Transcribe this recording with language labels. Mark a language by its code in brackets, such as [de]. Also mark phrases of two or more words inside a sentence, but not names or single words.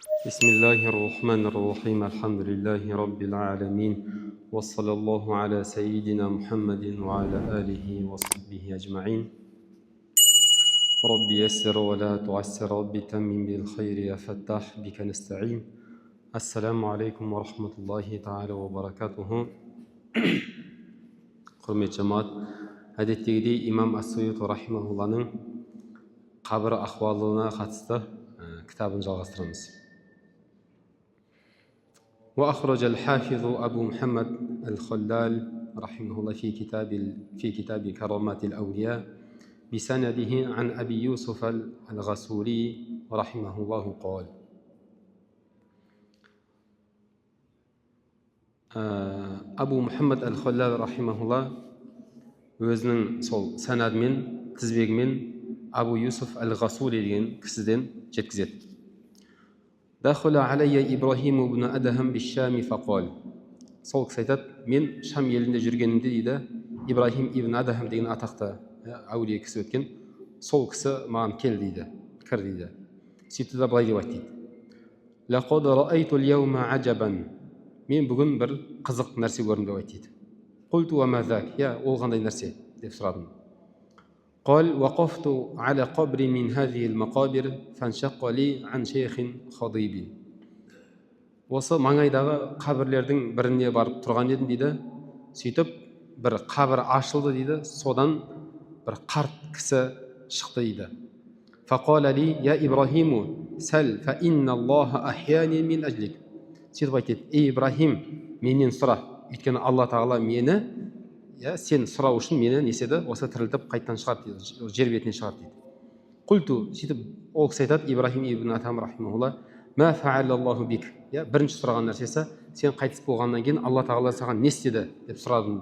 [ar] بسم الله الرحمن الرحيم الحمد لله رب العالمين وصلى الله على سيدنا محمد وعلى آله وصحبه أجمعين رب يسر ولا تعسر رب تمم بالخير يا فتاح بك نستعين السلام عليكم ورحمة الله تعالى وبركاته [kk] құрметті жамаат, әдеттегідей имам ас-Суйути рахимахулланың қабір ахуалына қатысты кітабын жалғастырамыз. [ar] وأخرج الحافظ أبو محمد الخلال رحمه الله في كتاب كرامات الأولياء بسنده عن أبي يوسف الغسولي رحمه الله قال [kk] Абу Мұхаммад әл-Халлал рахимахулла өзінің сол санадымен, тізбегімен Абу Юсуф әл-Ғасули деген кісіден жеткізеді. [ar] دخل علي إبراهيم بن أدهم بالشام فقال. [kk] Сол кісі айтады, мен Шам елінде жүргенімде дейді, Ибрахим ибн Адхам деген атақты әулие кісі өткен, сол кісі маған кел дейді, кір дейді. Сөйтті де былай деп айтты дейді. [ar] لقد رأيت اليوم عجبا. [kk] Мен бүгін бір қызық нәрсе көрдім деп айтты. [ar] قلت وما ذاك? [kk] Ол қандай нәрсе деп сұрадым. [ar] قال وقفت على قبر من هذه المقابر فانشق لي عن شيخ خضيب. [kk] Осы маңайдағы қабірлердің біріне барып тұрған едім дейді. Сөйтіп бір қабір ашылды дейді. Содан бір қарт кісі шықты дейді. [ar] فقال لي يا إبراهيم سل فإن الله أحياني من أجلك. [kk] Сөйтіп айтады, ей Ибрахим, менен сұра, өйткені Алла тағала мені, сен сұрау үшін мені неседі, осы тірілтіп қайттан шығарды дейді, жер бетіне шығарды дейді. Құлту, сөйтіп ол кісі айтады, Ибрахим ибн Адхам рахимахулла, [ar] ما فعل الله بك. [kk] Бірінші сұраған нәрсесі, сен қайтыс болғаннан кейін Алла тағала саған не істеді деп сұрадым.